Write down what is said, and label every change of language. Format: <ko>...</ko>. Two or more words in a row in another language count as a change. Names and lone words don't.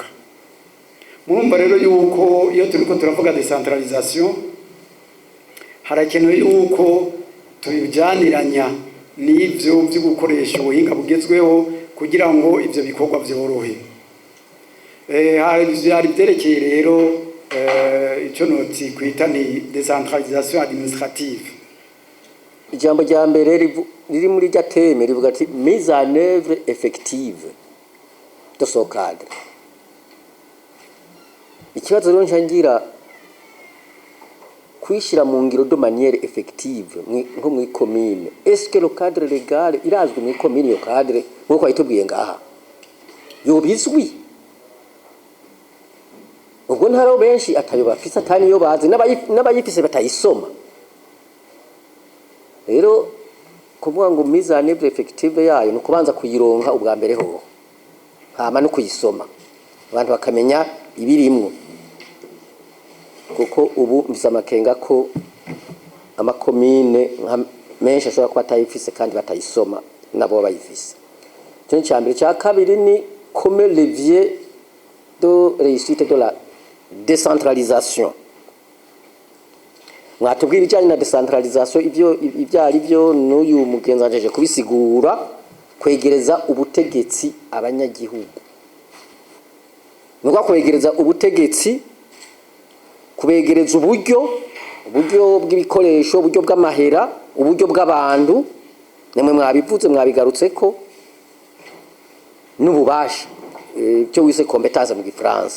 <rn>Murumva rero yuko iyo turiko turavuga decentralisation harakenewe yuko tubijyaniranya n'ivyo byo gukoresha ubuhinga bugezweho kugira ngo ivyo bikorwa byorohe. Hari byerekeye rero icyo noti kwita ni</rn> <fr>decentralisation administrative.</fr> <rn>Ijambo rya mbere riri muri rya teme rivuga ati</rn> <fr>mise en œuvre effective de ce cadre.</fr> <rn>Ikibazo rero ngira kwishira mu ngiro</rn> <fr>de manière effective</fr> <rn>nko mu commune.</rn> <fr>Est-ce que le cadre légal</fr> <rn>irazwi mu commune yo cadre nko kwitubwiye ngaha yobizwi? Ubwo ntaro benshi atayo bafise atani yo bazi n'abayifise batayisoma. Rero kuvuga ngo</rn> <fr>mise en œuvre effective</fr> <rn>yayo no kubanza kuyironka ubwa mbere ho hama no kuyisoma abantu bakamenya ibirimwo, kuko ubu mbisamakenga ko amakomine menshi ashobora kuba atayifise kandi batayisoma nabo bayifise. Cyo cyambere cya kabiri ni</rn> <fr>comme levier de réussite de la décentralisation.</fr> <rn>Mwatubwira ijanye na decentralisation ivyari byo n'uyu mugenzajeje kubisigura, kwegereza ubutegetsi abanyagihugu. Nuko kwegereza ubutegetsi, kubegereza uburyo bw'ibikoresho, uburyo bw'amahera, uburyo bw'abantu, nemwe mwabivuze mwabigarutse ko n'ububasha cyo wise competence mu Gifaransa.</rn>